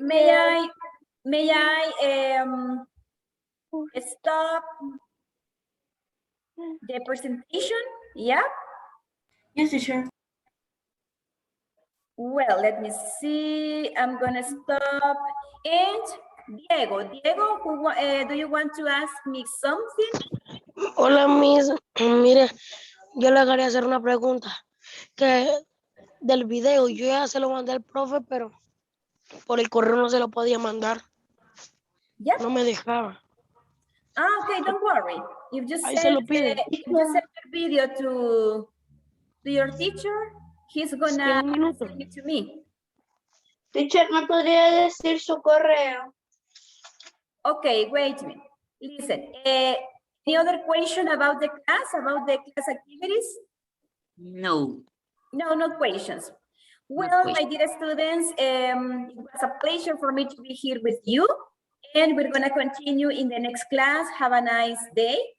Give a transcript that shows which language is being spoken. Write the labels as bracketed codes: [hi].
[en] May I stop the presentation? Yeah. Yes, teacher. Well, let me see. I'm gonna stop. And Diego, do you want to ask me something? [es] Hola, Miss. Mire, yo le quería hacer una pregunta. Que del video, yo ya se lo mandé al profe, pero por el correo no se lo podía mandar. [en] Yeah. [es] No me dejaba. [en] Okay, don't worry. If you [es] Ahí se lo pide. [en] if you send the video to your teacher, he's gonna send it to me. [es] Teacher, ¿me podría decir su correo? [en] Okay, wait a minute. Listen, any other question about the class activities? No. No questions. Well, my dear students, it was a pleasure for me to be here with you. And we're gonna continue in the next class. Have a nice day.